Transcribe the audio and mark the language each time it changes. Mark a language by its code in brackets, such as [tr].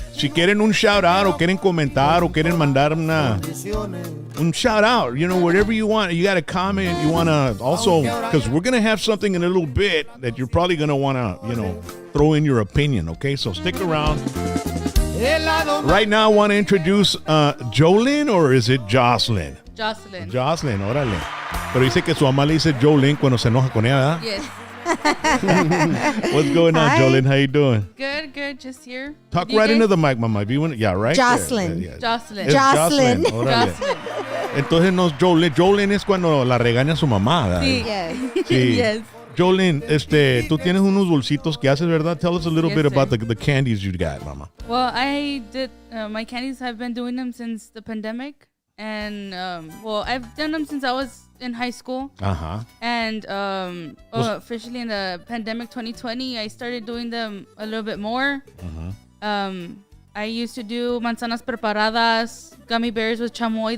[es] Si quieren un shout out o quieren comentar o quieren mandar un shout out, [en] whatever you want. You got a comment, you want to also, because we're going to have something in a little bit that you're probably going to want to, throw in your opinion, okay? So stick around. Right now, I want to introduce Jolene, or is it Jocelyn? Jocelyn. [es] Jocelyn, órale. Pero dice que su mamá le dice Jolene cuando se enoja con ella, ¿verdad? [en] Yes. What's going on, Hi. Jolene? How you doing? Good. Just here. Talk With you right into guys? the mic, mama. If you want, yeah, right. Jocelyn. Yeah. Jocelyn. [es] Es Jocelyn. Órale. Jocelyn. Entonces no es Jolene. Jolene es cuando la regaña su mamá, ¿verdad? Sí. [en] Yes. [es] Sí. [en] Yes. [es] Jolene, tú tienes unos dulcitos que haces, ¿verdad? [en] Tell us a little Yes, bit sir. about the candies you got, mama. Well, I did my candies. I've been doing them since the pandemic, and well, I've done them since I was in high school, [es] Ajá. [en] and officially in the pandemic 2020, I started doing them a little bit more. I used to do [es] manzanas preparadas, [en] gummy bears with chamoy.